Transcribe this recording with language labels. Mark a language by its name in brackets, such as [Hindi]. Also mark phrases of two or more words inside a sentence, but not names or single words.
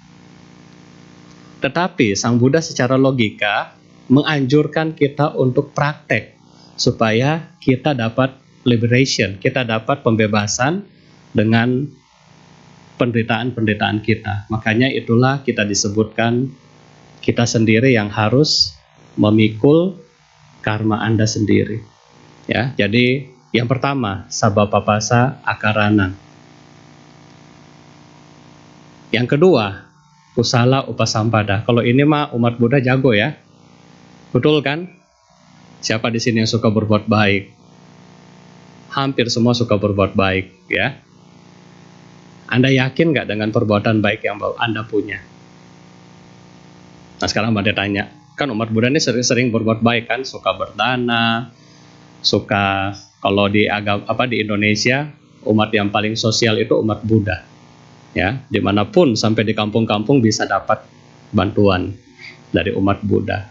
[Indonesian] Tetapi Sang Buddha secara logika menganjurkan kita untuk praktek supaya kita dapat liberation, kita dapat pembebasan dengan penderitaan-penderitaan kita. Makanya itulah kita disebutkan kita sendiri yang harus memikul karma Anda sendiri. Ya, jadi yang pertama [Pali] sabba papasa akarana. [Indonesian] Yang kedua [Pali] kusala upasampada. [Indonesian] Kalau ini mah umat Buddha jago ya, betul kan? Siapa di sini yang suka berbuat baik? Hampir semua suka berbuat baik ya. Anda yakin nggak dengan perbuatan baik yang Anda punya? Nah sekarang Bante tanya, kan umat Buddha ini sering berbuat baik kan, suka berdana, suka kalau di di Indonesia umat yang paling sosial itu umat Buddha, ya dimanapun sampai di kampung-kampung bisa dapat bantuan dari umat Buddha.